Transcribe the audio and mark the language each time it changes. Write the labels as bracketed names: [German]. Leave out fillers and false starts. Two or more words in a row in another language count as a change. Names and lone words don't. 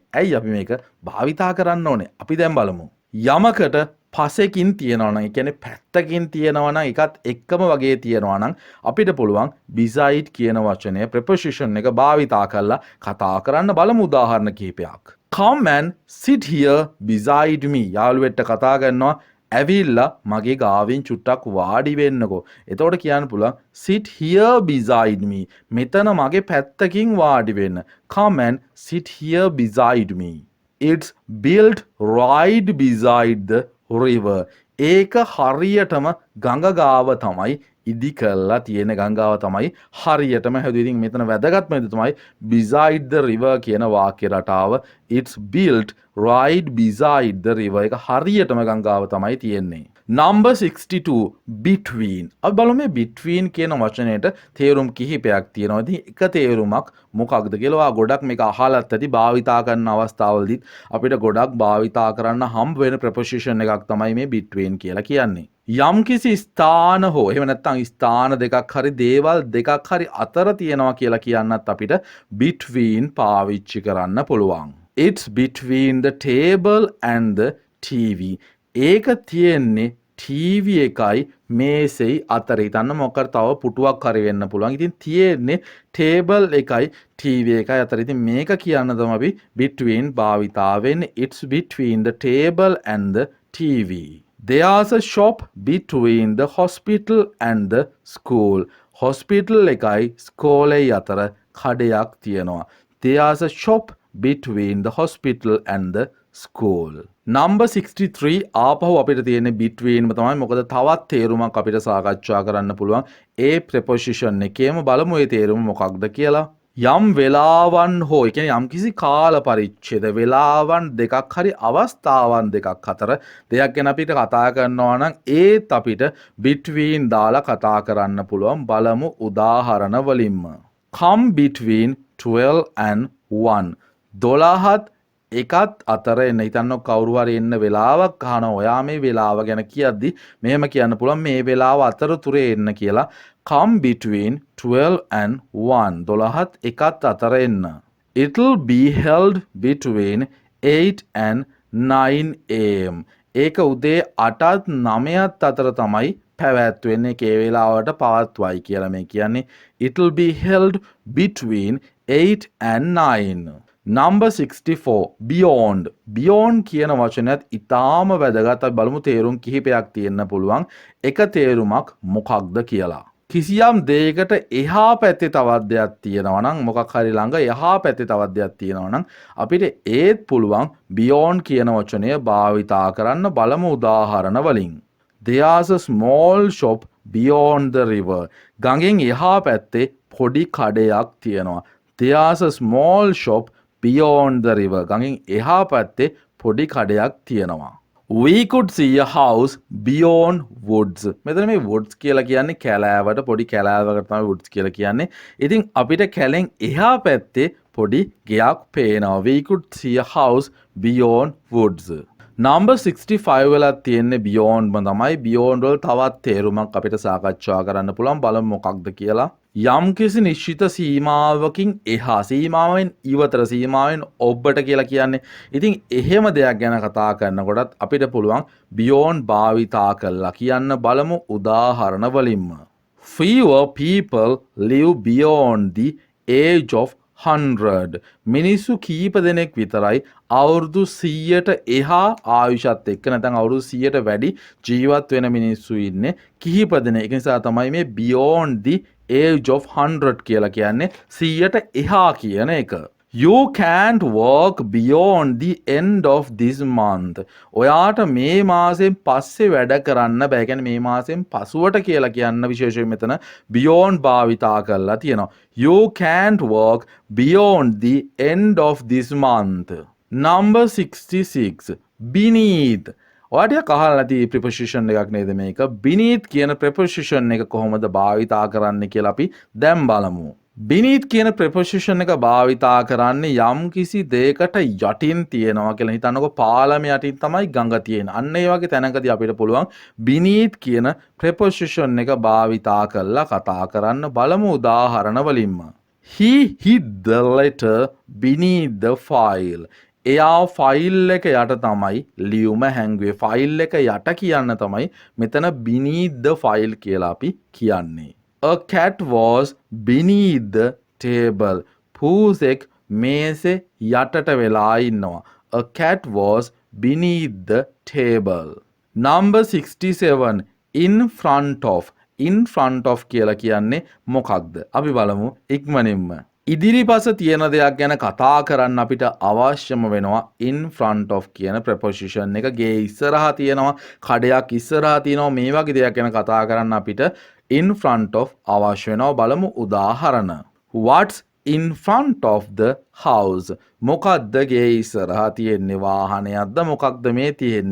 [Sinhala] ඇයි අපි මේක භාවිතා කරන්න ඕනේ? අපි දැන් බලමු. යමකට පසෙකින් තියනවා නම්, ඒ කියන්නේ පැත්තකින් තියනවා නම්, එකත් එක්කම වගේ තියනවා නම් අපිට පුළුවන් beside කියන වචනය preposition එක භාවිතා කරලා කතා කරන්න. බලමු උදාහරණ කිහිපයක්. [English] Come and sit here beside me. [Sinhala] යාළුවෙක්ට කතා කරනවා ඇවිල්ලා මගේ ගාවින් චුට්ටක් වාඩි වෙන්නකෝ. එතකොට කියන්න පුළුවන් [English] sit here beside me. [Sinhala] මෙතන මගේ පැත්තකින් වාඩි වෙන්න. [English] Come and sit here beside me. It's built right beside the river. [Sinhala] ඒක හරියටම ගඟ ගාව තමයි ඉදි කරලා තියෙන ගංගාව තමයි හරියටම හැදුවේ. ඉතින් මෙතන වැදගත්ම දේ තමයි [English] beside the river [Sinhala] කියන වාක්‍ය රටාව. [English] It's built right beside the river. [Sinhala] ඒක හරියටම ගංගාව තමයි තියෙන්නේ. [English] Number 62 between. [Sinhala] අපි බලමු මේ between කියන වචනයට තේරුම් කිහිපයක් තියෙනවා. ඉතින් එක තේරුමක් මොකක්ද කියලා ඔයා ගොඩක් මේක අහලත් ඇති භාවිතා කරන අවස්ථාවලදීත් අපිට ගොඩක් භාවිතා කරන්න හම්බ වෙන preposition එකක් තමයි මේ between කියලා කියන්නේ. යම්කිසි ස්ථාන හෝ එහෙම නැත්නම් ස්ථාන දෙකක් හරි දේවල් දෙකක් හරි අතර තියෙනවා කියලා කියන්නත් අපිට between පාවිච්චි කරන්න පුළුවන්. [English] It's between the table and the TV. [Sinhala] ඒක තියෙන්නේ TV එකයි මේසෙයි අතර. හිතන්න මොකක්ද තව පුටුවක් හරි වෙන්න පුළුවන්. ඉතින් තියෙන්නේ table එකයි TV එකයි අතර. ඉතින් මේක කියන්න තමයි අපි between භාවිතා වෙන්නේ. [English] It's between the table and the TV. There's a shop between the hospital and the school. [Sinhala] Hospital එකයි school එකයි අතර කඩයක් තියෙනවා. [English] There's a shop between the hospital and the school. [Sinhala] Number 63 ආපහු අපිට තියෙන්නේ between තමයි. මොකද තවත් තේරුමක් අපිට සාකච්ඡා කරන්න පුළුවන්. ඒ preposition එකේම බලමු ඒ තේරුම මොකක්ද කියලා. යම් වෙලාවන් හෝ ඒ කියන්නේ යම්කිසි කාල පරිච්ඡේද වෙලාවන් දෙකක් හරි අවස්ථාවන් දෙකක් අතර දෙයක් ගැන අපිට කතා කරනවා නම් ඒත් අපිට between දාලා කතා කරන්න පුළුවන්. බලමු උදාහරණ වලින්ම. [English] Come between 12 and 1. [Sinhala] 12ත් එකත් අතර එන්න. හිතන්න කවුරු හරි එන්න වෙලාවක් අහනවා. ඔයා මේ වෙලාව ගැන කියද්දි මෙහෙම කියන්න පුළුවන් මේ වෙලාව අතරතුරේ එන්න කියලා. [English] Come between 12 and 1. [Sinhala] 12ත් එකත් අතර එන්න. [English] It'll be held between 8 and 9 am. [Sinhala] ඒක උදේ 8ත් 9ත් අතර තමයි පැවැත්වෙන්නේ. ඒ වෙලාවට පවත්වයි කියලා මේ කියන්නේ. [English] It'll be held between 8 and 9. Number 64 beyond. Beyond [Sinhala] කියන වචනයත් ඉතාම වැදගත්. අපි බලමු තේරුම් කිහිපයක් තියෙන්න පුළුවන්. එක තේරුමක් මොකක්ද කියලා. කිසියම් දෙයකට එහා පැත්තේ තවත් දෙයක් තියෙනවා නම් මොකක් හරි ළඟ එහා පැත්තේ තවත් දෙයක් තියෙනවා නම් අපිට ඒත් පුළුවන් beyond කියන වචනය භාවිතා කරන්න. බලමු උදාහරණ වලින්. [English] There's a small shop beyond the river. [Sinhala] ගඟෙන් එහා පැත්තේ පොඩි කඩයක් තියෙනවා. [English] There's a small shop beyond the river. [Sinhala] ගඟෙන් එහා පැත්තේ පොඩි කඩයක් තියෙනවා. [English] We could see a house beyond woods. [Sinhala] මෙතන මේ woods කියලා කියන්නේ කැලෑවට පොඩි කැලෑවකට තමයි woods කියලා කියන්නේ. ඉතින් අපිට කැලෙන් එහා පැත්තේ පොඩි ගෙයක් පේනවා. [English] We could see a house beyond woods. [Sinhala] Number 65 වෙලා තියෙන්නේ beyond තමයි. beyond වල තවත් තේරුමක් අපිට සාකච්ඡා කරන්න පුළුවන්. බලමු මොකක්ද කියලා. යම්කිසි නිශ්චිත සීමාවකින් එහා සීමාවෙන් ඉවතර සීමාවෙන් ඔබට කියලා කියන්නේ. ඉතින් එහෙම දෙයක් ගැන කතා කරනකොටත් අපිට පුළුවන් beyond භාවිතා කරලා කියන්න. බලමු උදාහරණ වලින්ම. [English] Fewer people live beyond the age of 100. [Sinhala] මිනිස්සු කීප දෙනෙක් විතරයි අවුරුදු 100ට එහා ආයුෂත් එක්ක නැත්නම් අවුරුදු 100ට වැඩි ජීවත් වෙන මිනිස්සු ඉන්නේ කිහිප දෙනෙක්. ඒ නිසා තමයි මේ [English] beyond the age of 100 [Sinhala] කියලා කියන්නේ 100ට එහා කියන එක. [English] You can't work beyond the end of this month. [Sinhala] ඔයාට මේ මාසෙන් පස්සේ වැඩ කරන්න බෑ. කියන්නේ මේ මාසෙන් පසුවට කියලා කියන්න විශේෂයෙන් මෙතන beyond භාවිතා කරලා තියෙනවා. [English] You can't work beyond the end of this month. Number 66 beneath. [Sinhala] ඔයාට අහලා නැති preposition එකක් නේද මේක. beneath කියන preposition එක කොහොමද භාවිතා කරන්න කියලා අපි දැන් බලමු. beneath කියන preposition එක භාවිතා කරන්නේ යම් කිසි දෙයකට යටින් තියෙනවා කියලා. හිතන්නකො පාලම යටින් තමයි ගඟ තියෙන්නේ. අන්න ඒ වගේ තැනකදී අපිට පුළුවන් beneath කියන preposition එක භාවිතා කරලා කතා කරන්න. බලමු උදාහරණ වලින්ම. [English] He hid the letter beneath the file. [Sinhala] එයා ෆයිල් එක යට තමයි ලියුම හැංගුවේ. ෆයිල් එක යට කියන්න තමයි මෙතන [English] beneath the file [Sinhala] කියලා අපි කියන්නේ. [English] A cat was beneath the table. [Sinhala] පූසෙක් මේසේ යටට වෙලා ඉන්නවා. [English] A cat was beneath the table. Number 67 in front of. In front of [Sinhala] කියලා කියන්නේ මොකක්ද? අපි බලමු ඉක්මනින්ම. ඉදිරිපස තියෙන දෙයක් ගැන කතා කරන්න අපිට අවශ්‍යම වෙනවා [English] in front of [Sinhala] කියන preposition එක. ගේ ඉස්සරහා තියෙනවා, කඩයක් ඉස්සරහා තියෙනවා, මේ වගේ දෙයක් ගැන කතා කරන්න අපිට [English] in front of [Sinhala] අවශ්‍ය වෙනවා. බලමු උදාහරණ. [English] What's in front of the house? [Sinhala] මොකක්ද ගේ ඉස්සරහා තියෙන්නේ? වාහනයක්ද මොකක්ද මේ තියෙන්නේ?